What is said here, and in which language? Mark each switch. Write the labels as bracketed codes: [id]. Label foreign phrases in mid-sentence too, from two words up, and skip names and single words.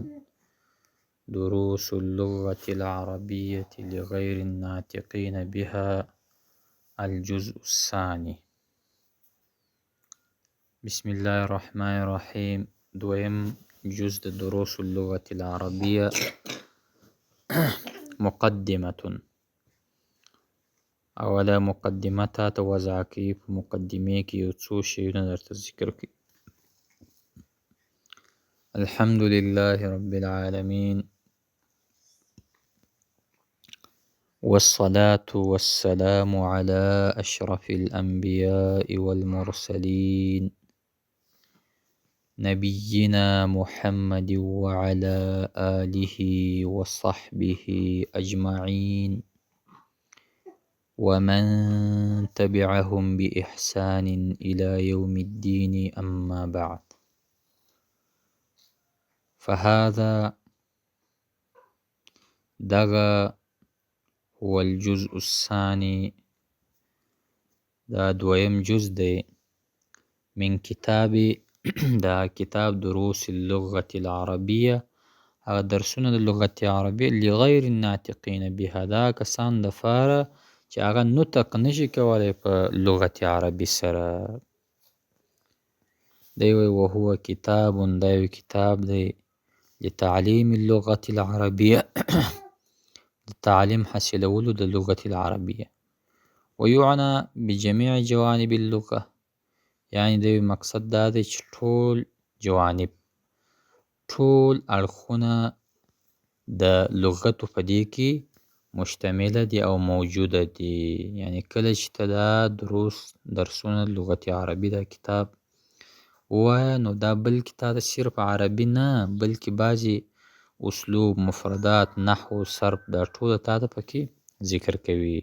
[ar] دروس اللغة العربية لغير الناطقين بها، الجزء الثاني. بسم الله الرحمن الرحيم. [ps] دویم جزء [ar] دروس اللغة العربية. مقدمة. اولا مقدمتا توضع [ps] کی په مقدمه کې یو څو شیونه درته ذکر کړي. [ar] الحمد لله رب العالمين، والصلاة والسلام على أشرف الأنبياء والمرسلين، نبينا محمد وعلى آله وصحبه أجمعين، ومن تبعهم بإحسان إلى يوم الدين، أما بعد. فهذا دغا هو الجزء الثاني، [ps] دا دویم جزء دی [ar] من کتاب [ps] دا کتاب [ar] دروس اللغة العربية، [ps] هغه درسونه د لغت عربیه [ar] لغیر الناطقین بها، [ps] دا کسان دپاره چې هغه نطق نشي کولی په لغت عربي سره. دی وایي [ar] وهو کتاب، [ps] دا یو کتاب دی [ar] لتعلیم اللغة العربیه [ps] د تعلیم حاصلولو د [ar] لغت العربیه. ويعنى بجميع جوانب اللغة، [ps] یعنی د مقصد دا دی چې ټول جوانب، ټول اړخونه د لغتو په دې کې مشتمله دي او موجوده دي. یعنی کله چې ته دا درسونه لغت عربي دا کتاب ووایه، نو دا بلکې تا ته صرف عربي نه، بلکې بعضې اسلوب، مفردات، نحو، صرف، دا ټول تا ته پکې ذکر کوي.